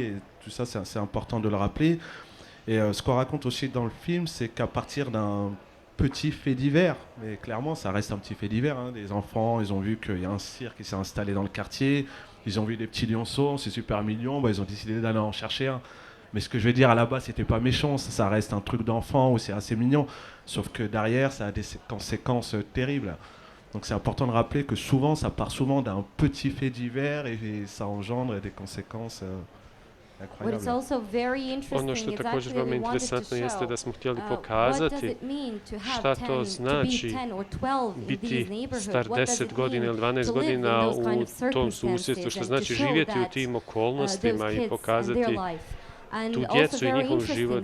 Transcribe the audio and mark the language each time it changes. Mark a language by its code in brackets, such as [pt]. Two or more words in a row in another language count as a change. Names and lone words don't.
[fr] Et tout ça, c'est important de le rappeler. Et ce qu'on raconte aussi dans le film, c'est qu'à partir d'un petit fait divers, mais clairement ça reste un petit fait divers, hein, des enfants, ils ont vu qu'il y a un cirque qui s'est installé dans le quartier, ils ont vu des petits lionceaux, c'est super mignon, ils ont décidé d'aller en chercher un. Mais ce que je veux dire, à la base, c'était pas méchant, ça reste un truc d'enfant où c'est assez mignon, sauf que derrière, ça a des conséquences terribles. Donc c'est important de rappeler que souvent, ça part souvent d'un petit fait divers et ça engendre des conséquences [bs] Ono što je također veoma interesantno jeste da smo htjeli pokazati šta to znači biti star 10 godina ili 12 godina u tom susjedstvu, što znači živjeti u tim okolnostima i pokazati tu djecu i njihov život.